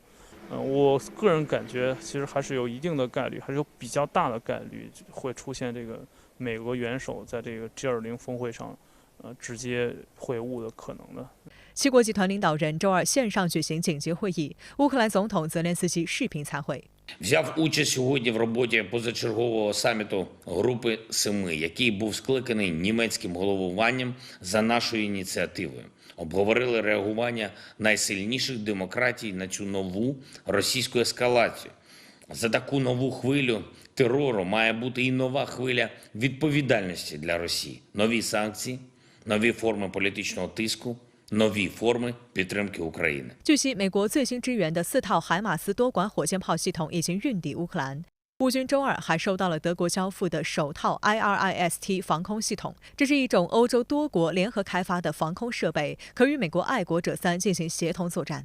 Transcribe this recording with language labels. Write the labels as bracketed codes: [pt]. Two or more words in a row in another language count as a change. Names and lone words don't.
[zh] 我个人感觉，其实还是有一定的概率，还是有比较大的概率会出现这个美俄元首在这个 G20 峰会上，直接会晤的可能的。 7国集团领导人周二线上举行紧急会议，乌克兰总统泽连斯基视频参会。 [uk] Взяв участь сьогодні в роботі позачергового саміту Групи 7, який був скликаний німецьким головуванням за нашою ініціативою. Обговорили реагування найсильніших демократій на цю нову російську ескалацію. За таку нову хвилю терору має бути і нова хвиля відповідальності для Росії. Нові санкції, нові форми політичного тиску, нові форми підтримки України. [zh] 据悉，美国最新支援的4套海马斯多管火箭炮系统已经运抵乌克兰。乌军周二还收到了德国交付的首套 IRIS-T 防空系统，这是一种欧洲多国联合开发的防空设备，可与美国爱国者3进行协同作战。